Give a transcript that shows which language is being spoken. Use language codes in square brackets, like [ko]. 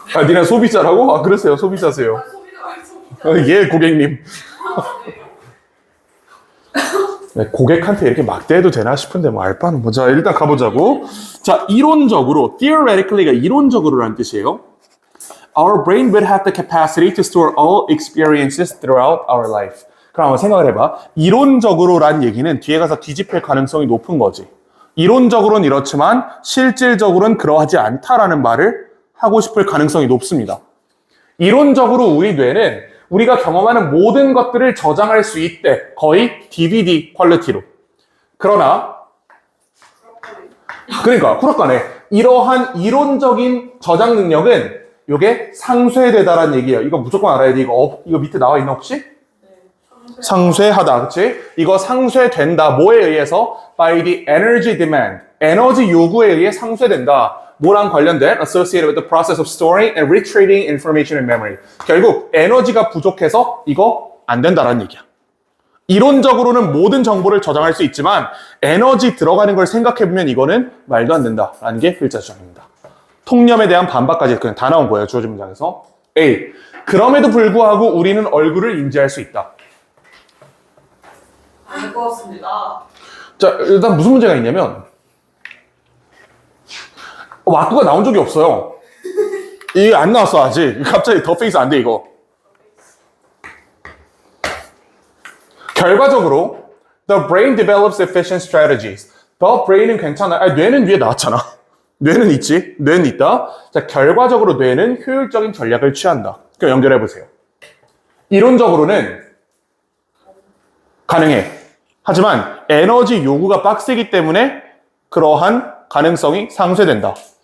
[ko] 니네 소비자라고? 그러세요. 소비자세요. 소비자 말고 소비자. 예, 고객님. 네, 고객한테 이렇게 막대해도 되나 싶은데 뭐 알바는 뭐. 자, 일단 가보자고. 자, 이론적으로, theoretically가 이론적으로라는 뜻이에요. [en] Our brain would have the capacity to store all experiences throughout our life. [ko] 그럼 한번 생각을 해봐. 이론적으로란 얘기는 뒤에 가서 뒤집힐 가능성이 높은 거지. 이론적으로는 이렇지만 실질적으로는 그러하지 않다라는 말을 하고 싶을 가능성이 높습니다. 이론적으로 우리 뇌는 우리가 경험하는 모든 것들을 저장할 수 있대. 거의 DVD 퀄리티로. 그러나 그러니까 후락가네. 이러한 이론적인 저장 능력은 이게 상쇄되다라는 얘기예요. 이거 무조건 알아야 돼. 이거 밑에 나와 있나 혹시? 상쇄하다, 그치? 이거 상쇄된다. 뭐에 의해서? [en] By the energy demand. [ko] 에너지 요구에 의해 상쇄된다. 뭐랑 관련된? [en] Associated with the process of storing and retrieving information in memory. [ko] 결국 에너지가 부족해서 이거 안 된다라는 얘기야. 이론적으로는 모든 정보를 저장할 수 있지만 에너지 들어가는 걸 생각해보면 이거는 말도 안 된다라는 게 필자 주장입니다. 통념에 대한 반박까지 그냥 다 나온 거예요. 주어진 문장에서. A. 그럼에도 불구하고 우리는 얼굴을 인지할 수 있다. 아닐 것 같습니다. 자, 일단 무슨 문제가 있냐면 왁구가 나온 적이 없어요. 이게 안 나왔어 아직. 갑자기 더 페이스 안 돼 이거. 결과적으로 [en] the brain develops efficient strategies. [ko] the brain은 괜찮아. 아니, 뇌는 위에 나왔잖아. 뇌는 있지. 뇌는 있다. 자, 결과적으로 뇌는 효율적인 전략을 취한다. 그럼 연결해 보세요. 이론적으로는 가능해. 하지만 에너지 요구가 빡세기 때문에 그러한 가능성이 상쇄된다.